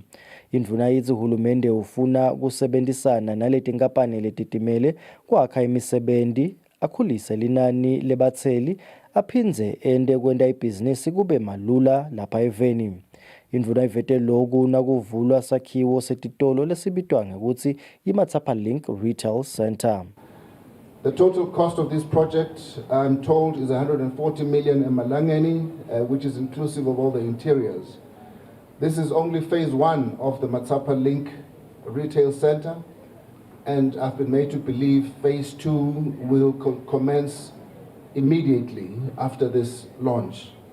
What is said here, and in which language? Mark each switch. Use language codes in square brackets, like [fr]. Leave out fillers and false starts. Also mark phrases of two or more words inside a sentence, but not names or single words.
[ss] Indvuna yithi uhulumende ufuna kusebenzisana naletinkampani letitimele kwakha imisebenzi, akhulise linani lebatseli, aphindze ende kwenta ibhizinisi kube malula lapha eveni. Indvuna ivete loku nakuvulwa sakhiwo setitolo lesibitwa ngekuthi iMatsapa Link Retail Center. [en] The total cost of this project, I'm told, is 140 million emalangeni, which is inclusive of all the interiors. This is only phase one of the Matsapa Link Retail Center, and I've been made to believe phase two will commence immediately after this launch.